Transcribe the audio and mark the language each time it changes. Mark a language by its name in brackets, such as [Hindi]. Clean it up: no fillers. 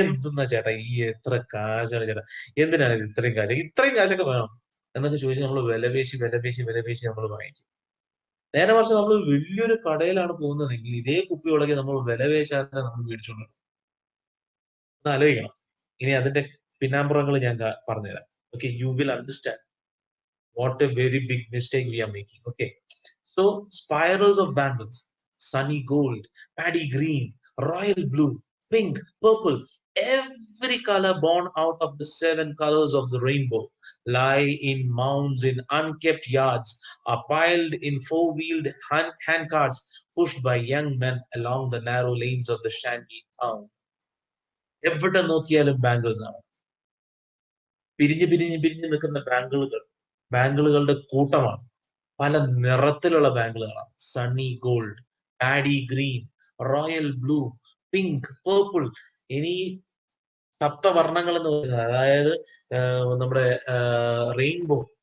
[Malayalam] എന്തെന്നാ ചേട്ടാ ഈ എത്ര കാശാണ് ചേട്ടാ, എന്തിനാണ് ഇത്രയും കാശ്, ഇത്രയും കാശൊക്കെ വേണം എന്നൊക്കെ ചോദിച്ച് നമ്മൾ വില പേശി നമ്മൾ വാങ്ങിക്കും. നേരെ മറിച്ച് നമ്മൾ വലിയൊരു കടയിലാണ് പോകുന്നതെങ്കിൽ ഇതേ കുപ്പിവളക്ക് നമ്മൾ വില പേശാതെ നമ്മൾ മേടിച്ചോണ്ട് വരും. ഒന്ന് ആലോചിക്കണം. ഇനി അതിന്റെ പിന്നാമ്പുറങ്ങൾ ഞാൻ പറഞ്ഞുതരാം. [English] Okay, you will understand what a very big mistake we are making. Okay, so spirals of bangles, sunny gold, paddy green, royal blue, pink, purple, every color born out of the 7 colors of the rainbow lie in mounds in unkept yards, are piled in four-wheeled hand carts pushed by young men along the narrow lanes of the shanty town. [Malayalam] എവിടെ നോക്കിയാലും bangles ആണ്. പിരിഞ്ഞ് പിരിഞ്ഞ് പിരിഞ്ഞ് നിൽക്കുന്ന ബാംഗിളുകളുടെ കൂട്ടമാണ്. പല നിറത്തിലുള്ള ബാംഗിളുകളാണ്. Sunny gold, paddy green, royal blue, pink, purple, ഇനി സപ്തവർണ്ണങ്ങൾ എന്ന് പറയുന്നത്, അതായത് നമ്മുടെ റെയിൻബോ.